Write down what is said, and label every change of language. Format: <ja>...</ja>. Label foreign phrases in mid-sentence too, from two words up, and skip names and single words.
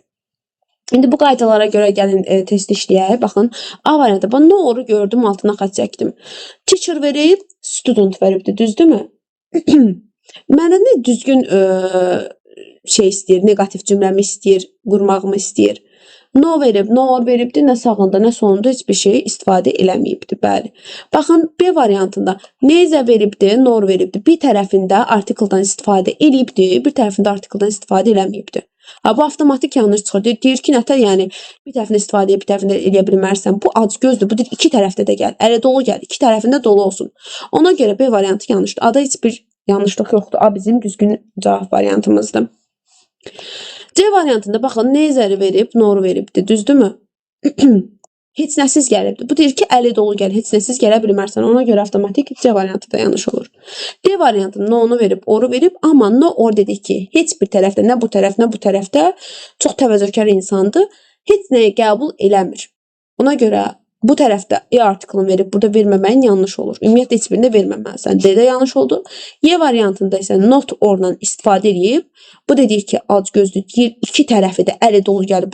<az>İndi bu qaydalara görə gəlin test işləyək. Baxın, A variantı. Ben no oru gördüm, altına xətt çəkdim. Teacher verib, student veribdir, düzdürmü? Məndən düzgün şey istəyir, negativ cümləmi istəyir, qurmağımı istəyir. No verib,</az> <en>no or</en> <az>veribdir, nə sağında, nə sonunda heç bir şey istifadə eləməyibdir. Bəli. Baxın, B variantında neither veribdir, nor veribdir. Bir tərəfində artikeldan istifadə eləyibdir, bir tərəfində artikeldan istifadə eləməyibdir. Ha, bu avtomatik yanlış çıxır. Deyir ki, nətər yəni bir tərəfində istifadə edib, bir tərəfində eləyə bilmərsən. Bu acgözdür. Bu deyir iki tərəfdə də gəl. Əli dolu gəl. İki tərəfində dolu olsun. Ona görə B variantı yanlışdır. Ada heç bir yanlışlıq yoxdur. A bizim düzgün cavab variantımızdır. C variantında baxın, neither'i verib, noru veribdir, düzdürmü? Heç nəsiz gəlibdir. Bu deyir ki, əli dolu gəl, heç nəsiz gələ bilmərsən. Ona görə avtomatik C variantı da yanlış olur. D variantında no'nu verib, oru verib, amma</az> <en>no or</en> <az>dedik ki, heç bir tərəfdə, nə bu tərəf, nə bu tərəfdə çox təvəzzökar insandır, heç nəyə qəbul eləmir. Ona görə bu tərəfdə E artiklını verib, burada verməməyin yanlış olur. Ümumiyyətlə, heç birində verməməlisən. D də yanlış oldu. Y variantında isə</az> <en>not orla</en> <az>istifadə edib, bu da deyir ki, acgözdür, deyir, iki tərəfi də əli dolu gəlir.</az>